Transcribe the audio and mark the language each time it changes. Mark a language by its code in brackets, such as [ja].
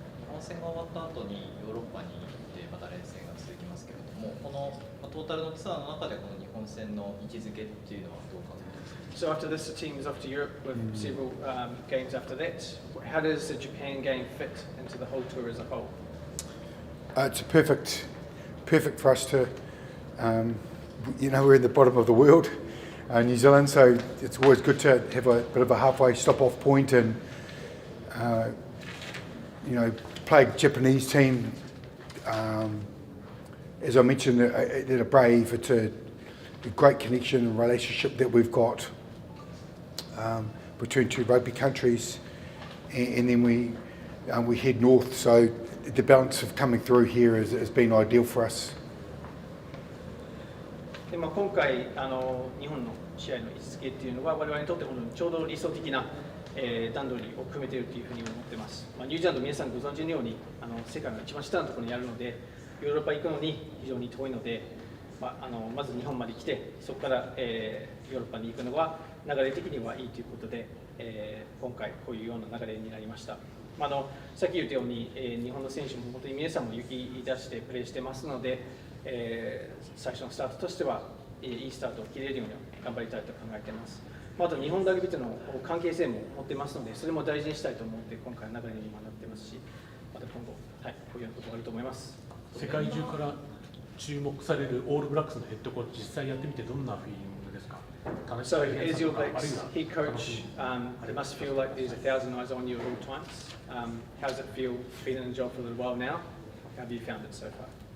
[ja] 本戦が終わった後にヨーロッパに行ってまた連戦が続きますけれども、このトータルのツアーの中でこの日本戦の位置づけっていうのはどう考えてますか？ [en] So after this, the team is off to Europe with several games after that. How does the Japan game fit into the whole tour as a whole? It's perfect for us to, we're in the bottom of the world, New Zealand, so it's always good to have a bit of a halfway stop-off point and, play a Japanese team. As I mentioned, they're brave. It's a great connection and relationship that we've got between two rugby countries, and then we head north. So the balance of coming through here has been ideal for us. [ja] で今回日本の試合の位置づけっていうのは我々にとってちょうど理想的な、段取りを組めているというふうに思っています。ニュージーランド皆さんご存知のように世界の一番下のところにあるのでヨーロッパ行くのに非常に遠いので、まず日本まで来てそこから、ヨーロッパに行くのは流れ的にはいいということで、今回こういうような流れになりました。さっき言ったように、日本の選手も本当に皆さんも勇気出してプレーしてますので、最初のスタートとしてはいいスタートを切れるように頑張りたいと考えています。あと日本ラグビーとの関係性も持ってますのでそれも大事にしたいと思って今回の流れに今なってますし、また今後、こういうことがあると思います。世界中から注目されるオールブラックスのヘッドコーチ、実際やってみてどんなフィーリングですか？ [en] So as your Blacks head coach, it must feel like there's 1,000 eyes on you at all times. How does it feel being in the job for a little while now? How have you found it so far?